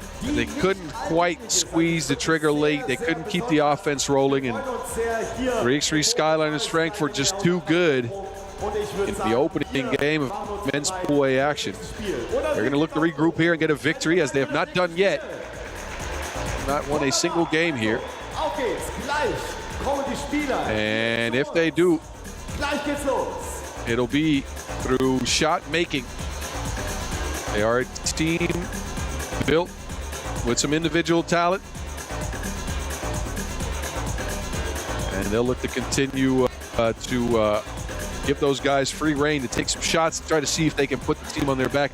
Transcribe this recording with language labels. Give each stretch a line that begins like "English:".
English: They couldn't quite squeeze the trigger late. They couldn't keep the offense rolling. And 3x3 Skyliners Frankfurt just too good in the opening game of men's Pool A action. They're going to look to regroup here and get a victory, as they have not done yet. Not won a single game here.
German: Auf geht's, gleich kommen die Spieler.
English: And if they do,
German: Gleich geht's los.
English: it'll be through shot making. They are a team built with some individual talent. And they'll look to continue to give those guys free rein to take some shots to try to see if they can put the team on their back.